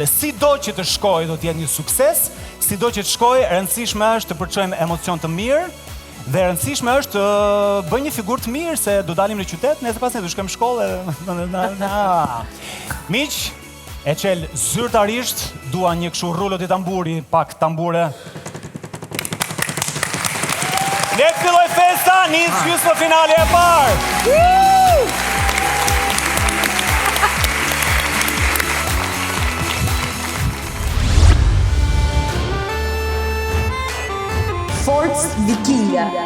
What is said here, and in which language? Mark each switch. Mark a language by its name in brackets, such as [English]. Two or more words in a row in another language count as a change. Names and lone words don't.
[Albanian] Sido që të shkojë do të jetë një sukses, sido që të shkojë, e rëndësishme është të përçojmë emocion të mirë dhe e rëndësishme është të bëjmë një figurë të mirë se do dalim në qytet, nesër pas ne do shkojmë në shkollë. Miq, e qel zyrtarisht, dua një kështu [Italian] rullo di tamburi, [Albanian] pak tambure. Le të filloj festa, nis gjysmë finale e parë. Forcë vikinga.